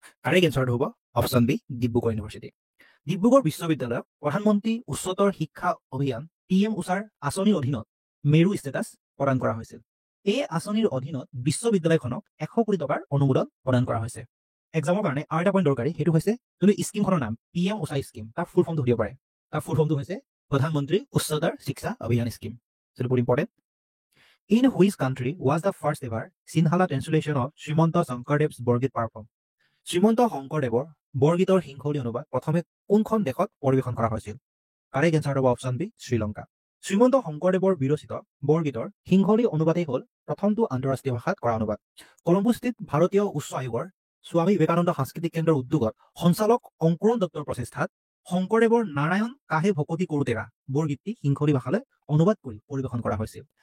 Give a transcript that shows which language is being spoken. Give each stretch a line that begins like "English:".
Assamese: Correct এনচাৰটো হ'ব option B Dibrugarh university. Dibrugarh বিশ্ববিদ্যালয়ক প্ৰধানমন্ত্ৰী উচ্চতৰ শিক্ষা অভিযান PM উষাৰ আঁচনিৰ অধীনত মেৰু ষ্টেটাছ প্ৰদান কৰা হৈছিল। এই আঁচনিৰ অধীনত বিশ্ববিদ্যালয়খনক 100 কোটি টকাৰ অনুমোদন প্ৰদান কৰা হৈছে। এক্সামৰ কাৰণে আৰু এটা পইণ্ট দৰকাৰী, সেইটো হৈছে যোনটো স্কিমখনৰ নাম PM উষা স্কিম, তাৰ ফুল ফৰ্মটো সুধিব পাৰে। তাৰ ফুল ফৰ্মটো হৈছে প্ৰধানমন্ত্ৰী উচ্চতৰ শিক্ষা অভিযান স্কিম। সেইটো বহুত important.
English: In which country was the first ever Sinhala translation of Srimanta Shankardev's Borgeet performed?
Assamese: Srimanta শংকৰদেৱৰ বৰগীতৰ সিংহলী অনুবাদ প্ৰথমে কোনখন দেশত পৰিৱেশন কৰা হৈছিল? কাৰেক্ট এনচাৰ হ'ব অপশ্যন বি শ্ৰীলংকা। শ্ৰীমন্ত শংকৰদেৱৰ বিৰচিত বৰগীতৰ সিংহলী অনুবাদেই হ'ল প্ৰথমটো আন্তঃৰাষ্ট্ৰীয় ভাষাত কৰা অনুবাদ। কলম্বোস্থিত ভাৰতীয় উচ্চ আয়োগৰ স্বামী বিবেকানন্দ সাংস্কৃতিক কেন্দ্ৰৰ উদ্যোগত সঞ্চালক অংকুৰণ দত্তৰ প্ৰচেষ্টাত শংকৰদেৱৰ নাৰায়ণ কাহে ভকতি কৰোতেৰা বৰগীতটি সিংহলী ভাষালৈ অনুবাদ কৰি পৰিৱেশন কৰা হৈছিল।